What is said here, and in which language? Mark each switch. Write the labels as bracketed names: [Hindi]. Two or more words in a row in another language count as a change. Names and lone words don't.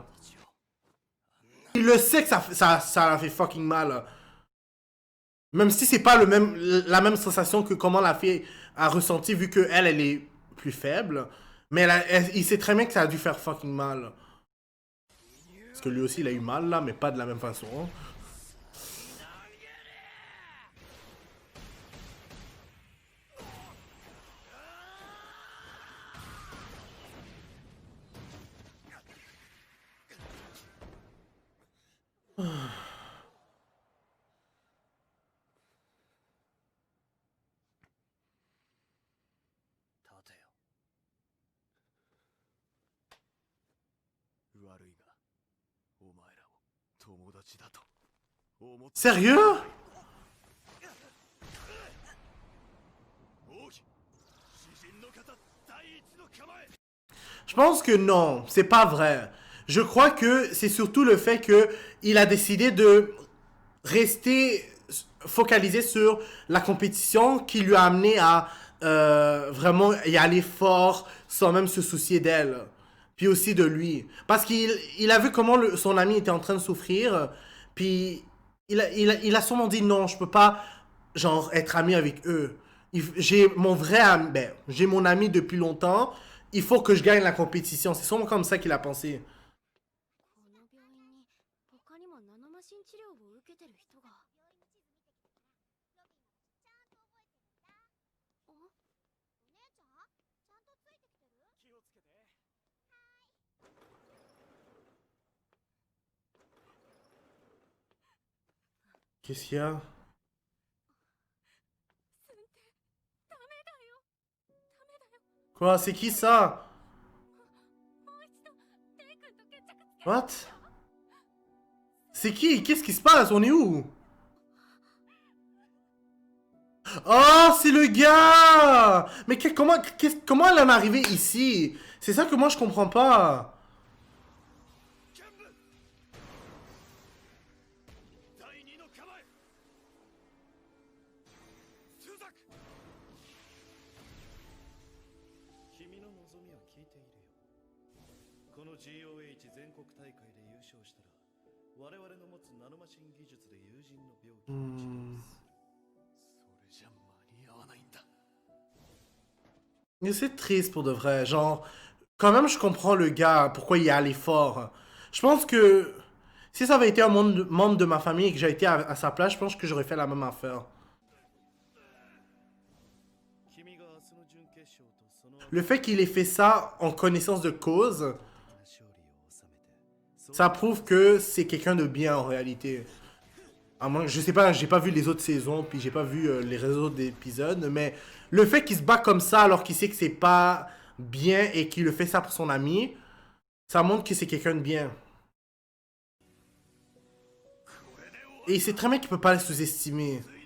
[French] Il le sait que ça a fait fucking mal. Même si c'est pas la même sensation que comment la fille a ressenti vu que elle est plus faible. Mais il sait très bien que ça a dû faire fucking mal. Parce que lui aussi, il a eu mal là, mais pas de la même façon. Ah. [Japanese] 立てよ。悪いが、お前らを友達だと [French] Sérieux? [Japanese] 王妃詩人の方第一の構え [French] Je pense que non, c'est pas vrai. Je crois que c'est surtout le fait que il a décidé de rester focalisé sur la compétition qui lui a amené à vraiment y aller fort sans même se soucier d'elle. Puis aussi de lui. Parce qu'il a vu comment son ami était en train de souffrir. Puis il a sûrement dit non, je peux pas genre être ami avec eux. J'ai mon vrai ami, ben, j'ai mon ami depuis longtemps. Il faut que je gagne la compétition. C'est sûrement comme ça qu'il a pensé. [Japanese] この病院に他にもナノマシン治療を受けてる人が。お姉ちゃんちゃんとついてきてる？気をつけて。 [French] Qu'est-ce qu'il y a? [Japanese] ダメだよ。ダメだよ。 [French] Quoi? C'est qui ça? [Japanese] もう一度テイ君と決着つけ。 [English] What? [French] C'est qui? Qu'est-ce qui se passe? On est où? Oh, c'est le gars! Mais comment elle en est arrivée ici? C'est ça que moi je comprends pas. [Japanese] 剣舞第二の構え通作君の望みは聞いているよ。この GOH 全国大会で優勝したら我々の持つナノマシン技術で友人の病気を治療する。それじゃ間に合わないんだ。 [French] Mais c'est triste pour de vrai. Genre, quand même, je comprends le gars, pourquoi il est allé fort. Je pense que si ça avait été un membre de ma famille et que j'ai été à sa place, je pense que j'aurais fait la même affaire. [Japanese] 君が明日の準決勝とその [French] Le fait qu'il ait fait ça en connaissance de cause, [Japanese] 勝利を収めて、 [French] ça prouve que c'est quelqu'un de bien en réalité. À moins, je sais pas, j'ai pas vu les autres saisons, puis j'ai pas vu les autres épisodes, mais le fait qu'il se bat comme ça alors qu'il sait que c'est pas bien et qu'il le fait ça pour son ami, ça montre que c'est quelqu'un de bien. Et il sait très bien qu'il peut pas le sous-estimer.